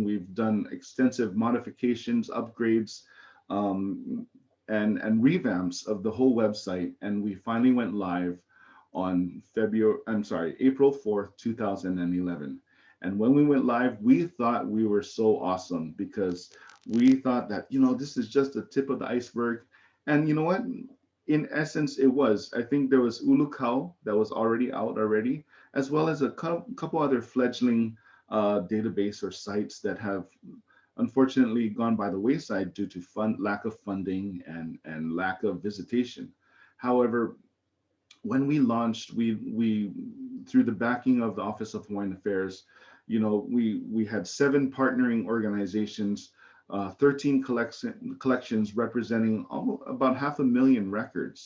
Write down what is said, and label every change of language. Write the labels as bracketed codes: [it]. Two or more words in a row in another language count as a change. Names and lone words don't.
[en] We've done extensive modifications, upgrades, and revamps of the whole website, and we finally went live on April 4th, 2011. And when we went live, we thought we were so awesome, because we thought that, this is just the tip of the iceberg. And you know what? in essence, it was. I think there was ʻUluʻulu that was already out already, as well as a couple other fledgling database or sites that have unfortunately gone by the wayside due to lack of funding and lack of visitation. However, when we launched, we through the backing of the Office of Hawaiian Affairs, we had 7 partnering organizations, 13 collections representing almost about 500,000 records.